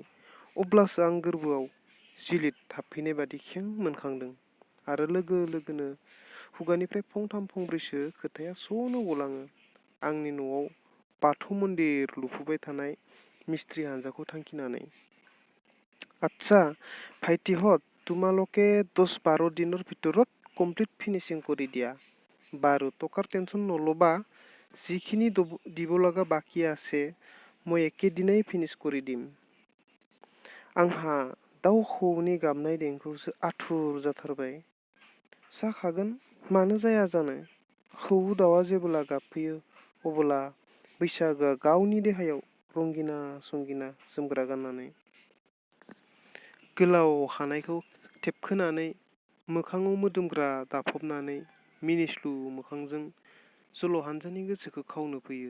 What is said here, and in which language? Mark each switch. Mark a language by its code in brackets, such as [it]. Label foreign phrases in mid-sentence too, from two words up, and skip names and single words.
[brx] अब्लासो आं गोरबोआव जिलिद हाबफैनाय बादि खें मोनखांदों आरो लोगो लोगोनो खुगानिफ्राय फंथाम फंब्रैसो खोथाया स'नो गलाङो। आंनि न'आव बाथौ मन्दिर लुफुबाय थानाय मिस्ट्रि हानजाखौ थांखिनानै। [as] আচ্ছা ভাইটিহঁত, তোমালোকে 10-12 दिনৰ ভিতৰত [en] complete finishing [as] কৰি দিয়া। বাৰু টকাৰ টেনচন নল'বা, যিখিনি দিব লগা বাকী আছে মই একেদিনাই ফিনিছ কৰি দিম। [brx] आंहा दाउ खौवौनि गाबनाय देंखोआवसो आथुर जाथारबाय। जाखागोन, मानो जाया जानो। खौवौ दाउआ जेब्ला गाबफैयो अब्ला बैसागोआ गावनि देहायाव रंगिना संगिना जोमग्रा गाननानै गोलाव खानायखौ थेबखोनानै मोखाङाव मोदोमग्रा दाफबनानै मिनिस्लु मोखांजों जल' हानजानि गोसोखौ खावनो फैयो।